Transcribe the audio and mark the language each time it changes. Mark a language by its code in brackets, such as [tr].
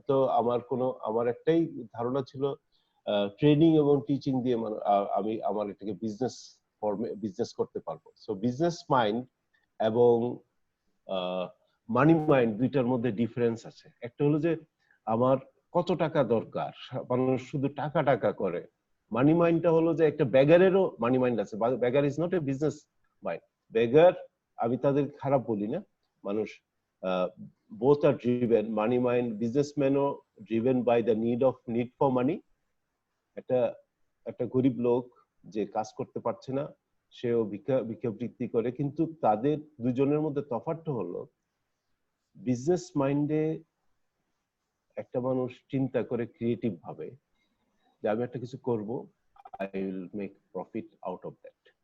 [bn] তো আমার একটাই ধারণা ছিল, ট্রেনিং এবং টিচিং দিয়ে আমি আমার এটাকে বিজনেস ফর্মে বিজনেস করতে পারবো। সো বিজনেস মাইন্ড এবং মানি মাইন্ড দুইটার মধ্যে ডিফারেন্স আছে। একটা হলো যে আমার কত টাকা দরকার, মানুষ শুধু টাকা টাকা করে। মানি মাইন্ডটা হলো যে একটা বেগারেরও মানি মাইন্ড আছে। [en] Beggar is not a business mind. [bn] বেগার, আমি তাদের খারাপ বলি না, মানুষ [en] both are driven, money mind, businessmenও driven by the need for money। [bn] একটা গরিব লোক যে কাজ করতে পারছে না, সেও ভিক্ষাবৃত্তি করে, কিন্তু তাদের দুজনের মধ্যে তফাৎটা হলো বিজনেস মাইন্ডে একটা মানুষ চিন্তা করে ক্রিয়েটিভ ভাবে যে আমি একটা কিছু করব, [en] I will make profit out of that.